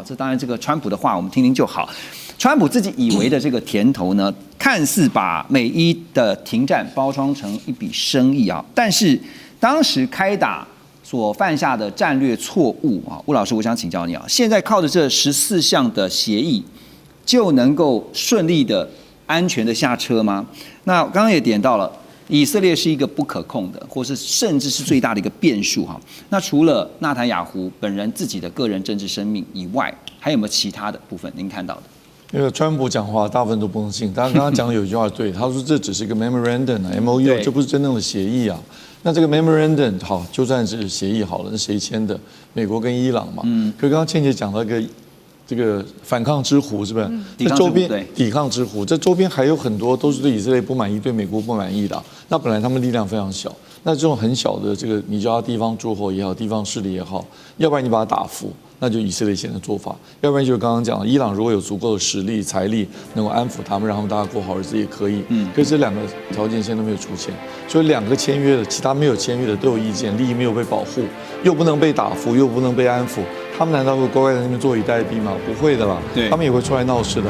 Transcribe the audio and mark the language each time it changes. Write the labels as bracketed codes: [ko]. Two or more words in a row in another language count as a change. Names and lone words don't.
[zh] 這當然，這個川普的話我們聽聽就好。川普自己以為的這個甜頭呢，看似把美伊的停戰包裝成一筆生意啊，但是當時開打所犯下的戰略錯誤啊，吳老師，我想請教你啊，現在靠着這14項的協議，就能夠順利的、安全的下車嗎？那剛剛也點到了，以色列是一個不可控的，或是甚至是最大的一個變數哈。那除了納坦雅胡本人自己的個人政治生命以外，還有沒有其他的部分您看到的？因為川普講話大部分都不能信，但剛剛講的有一句話對，他說這只是一個 [en] memorandum，MOU， [zh] 這不是真正的協議啊。那這個 memorandum 好，就算是協議好了，那誰簽的？美國跟伊朗嘛。可是剛剛倩姐講到一個。這個反抗之湖是不是？這周邊抵抗之湖，這周邊還有很多都是對以色列不滿意、對美國不滿意的。那本來他們力量非常小，那這種很小的這個，你叫他地方諸侯也好，地方勢力也好，要不然你把他打服，那就以色列現在的做法；要不然就是剛剛講的，伊朗如果有足夠的實力、財力，能夠安撫他們，讓他們大家過好日子也可以。可是這兩個條件現在都沒有出現，所以兩個簽約的，其他沒有簽約的都有意見，利益沒有被保護，又不能被打服，又不能被安撫。他們難道會乖乖在那邊坐以待斃嗎？不會的啦，他們也會出來鬧事的。